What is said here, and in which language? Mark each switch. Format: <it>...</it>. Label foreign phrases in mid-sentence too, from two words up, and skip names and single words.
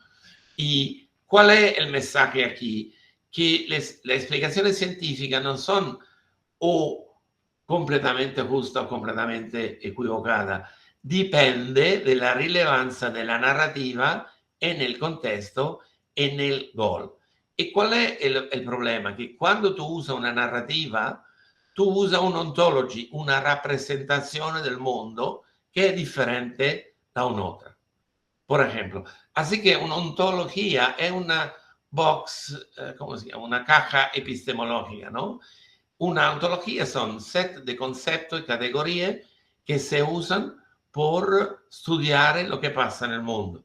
<es>¿Y cuál es el mensaje aquí? Que las explicaciones científicas no son o completamente justa o completamente equivocada. Dipende de la rilevanza de la narrativa en el contexto, en el goal. ¿Y cuál es el problema? Que cuando tú usas una narrativa, tu usa un'ontology,</es> <it>una rappresentazione del mondo che è differente da un'altra.</it> <es>Por ejemplo, así que una ontología es una box, ¿cómo se llama? Una caja epistemológica, ¿no? Una ontología son set de conceptos y categorías que se usan por estudiar lo que pasa en el mundo.</es>